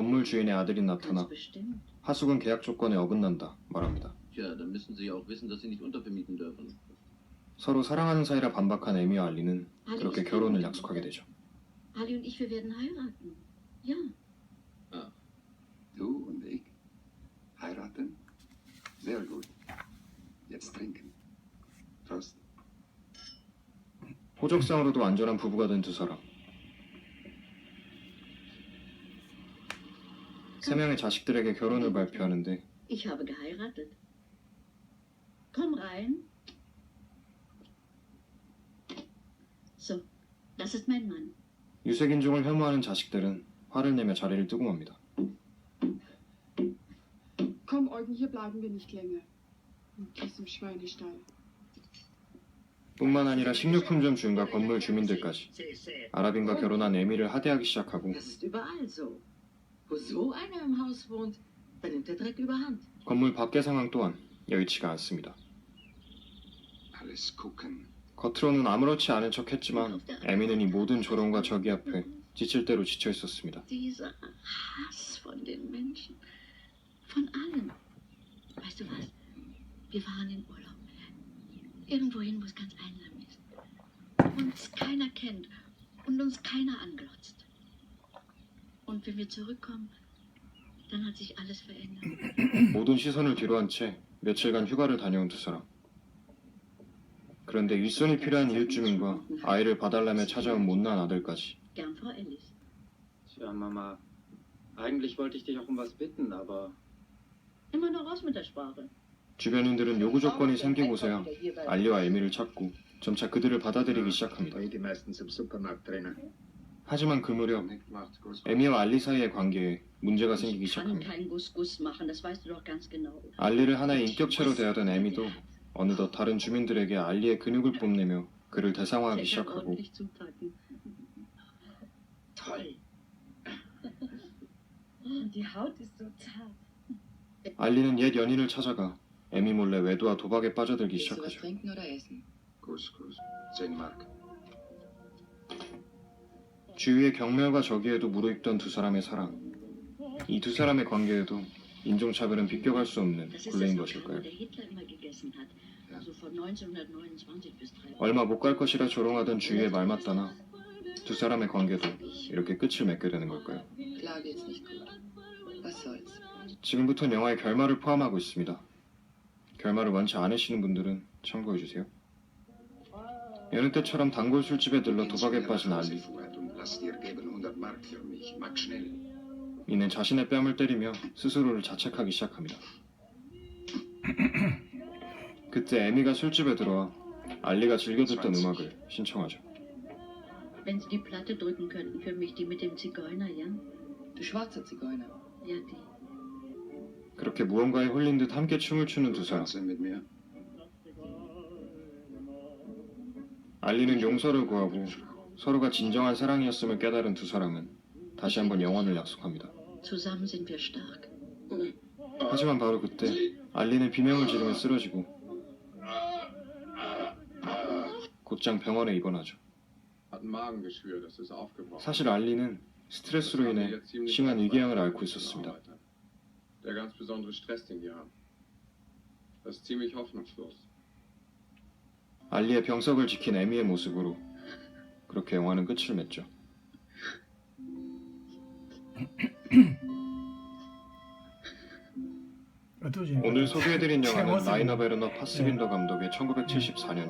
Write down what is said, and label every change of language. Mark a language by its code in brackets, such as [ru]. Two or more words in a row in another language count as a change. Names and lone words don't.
[ko] 건물 주인의 아들이 [de] Ganz [ko] 나타나 [de] bestimmt. [ko] 하숙은 계약 조건에 어긋난다 말합니다. [de] Tja, dann müssen Sie ja auch wissen, dass Sie nicht untervermieten dürfen. [ko] 서로 사랑하는 사이라 반박한 에미와 알리는 그렇게 결혼을 약속하게 되죠. [de] Ali und ich, wir werden heiraten. Ja. Du und ich? Heiraten? Sehr gut. Jetzt trinken. Prost. [ko] 호적상으로도 안전한 부부가 된 두 사람. 3명의 자식들에게 결혼을 발표하는데 [de] Ich habe geheiratet. Komm rein. So, das ist mein Mann. [ko] 유색인종을 혐오하는 자식들은 화를 내며 자리를 뜨고 맙니다. [de] Komm, Eugen, hier bleiben wir nicht länger. In diesem Schweinestall. [ko] 뿐만 아니라 식료품점 주인과 건물 주민들까지 아랍인과 결혼한 에미를 하대하기 시작하고 [de] Das ist überall so. Wo so einer im Haus wohnt, dann nimmt der Dreck überhand. [ko] 건물 밖의 상황 또한 여의치가 않습니다. [de] Alles gucken. [ko] 겉으로는 아무렇지 않은 척했지만 에미는 이 모든 조롱과 적이 앞에 지칠 대로 지쳐 있었습니다. [de] Dieser Hass von den Menschen. Von allen. Weißt du was? Wir fahren in Urlaub. Irgendwohin, wo es ganz einsam ist. Uns keiner kennt und uns keiner anglotzt. Und wenn wir zurückkommen, dann hat sich alles verändert. [ko] 모든 시선을 뒤로한 채 며칠간 휴가를 다녀온 두 사람. 그런데 일손이 필요한 이웃 주민과 아이를 봐달라며 찾아온 못난 아들까지 [de] Gern Frau Ellis. Tja, Mama, eigentlich wollte ich dich auch um was bitten, aber Immer noch raus mit der Sprache. [ko] 주변인들은 요구 조건이 생기고서야 알리와 에미를 찾고 점차 그들을 받아들이기 시작합니다. [de] Weil die meistens im Supermarkt drinnen. [ko] 하지만 그 무렵 [de] Macht groß. [ko] 에미와 알리 사이의 관계에 문제가 생기기 [de] Ich kann [ko] 시작합니다. [de] keinen Guss-Guss machen, das weißt du doch ganz genau. [ko] 알리를 하나의 인격체로 대하던 에미도 어느덧 다른 주민들에게 알리의 근육을 뽐내며 그를 대상화하기 [de] Ich kann [ko] 시작하고 [de] ordentlich zupacken. Toll. Und die Haut ist so zart. [ko] 알리는 옛 연인을 찾아가 에미 몰래 외도와 도박에 빠져들기 [de] Willst du was [ko] 시작하죠. [de] trinken oder essen? Kuss. 10 Mark. [ko] 주위의 경멸과 적의에도 무르익던 두 사람의 사랑. 이 두 사람의 관계에도 인종차별은 비껴갈 수 없는 [de] Das ist das [ko] 굴레인 [de] Lokal, [ko] 것일까요? [de] wo der Hitler immer gegessen hat. Also von 1929 bis 3. [ko] 얼마 못 갈 것이라 조롱하던 주위의 말 맞다나 두 사람의 관계도 이렇게 끝을 맺게 되는 걸까요? [de] Klar geht's nicht gut. Was soll's? [ko] 지금부터는 영화의 결말을 포함하고 있습니다. 결말을 원치 않으시는 분들은 참고해주세요. 여느 때처럼 단골 술집에 들러 도박에 빠진 알리. [de] Lass dir geben 100 Mark für mich. Mach schnell. [ko] 이는 자신의 뺨을 때리며 스스로를 자책하기 시작합니다. 그때 에미가 술집에 들어와 알리가 즐겨 듣던 음악을 신청하죠. [de] Wenn Sie die Platte drücken könnten für mich, die mit dem Zigeuner, ja? Du schwarzer Zigeuner. Ja, die. [ko] 그렇게 무언가에 홀린 듯 함께 춤을 추는 두 사람. [de] Tanzen mit mir. [ko] 알리는 용서를 구하고 서로가 진정한 사랑이었음을 깨달은 두 사람은 다시 한번 영원을 약속합니다. [de] Zusammen sind wir stark. [ko] 하지만 바로 그때 알리는 비명을 지르며 쓰러지고 곧장 병원에 입원하죠. [de] Hat ein Magengeschwür, das ist aufgebrochen. [ko] 사실 알리는 스트레스로 인해 심한 위궤양을 앓고 있었습니다. [de] Der ganz besondere Stress, den die haben. Das ist ziemlich hoffnungslos. [ko] 알리의 병석을 지킨 에미의 모습으로 그렇게 영화는 끝을 맺죠. 어떠십니까? 오늘 소개해드린 영화는 최모습. 라이너 베르너 파스빈더 감독의 1974년작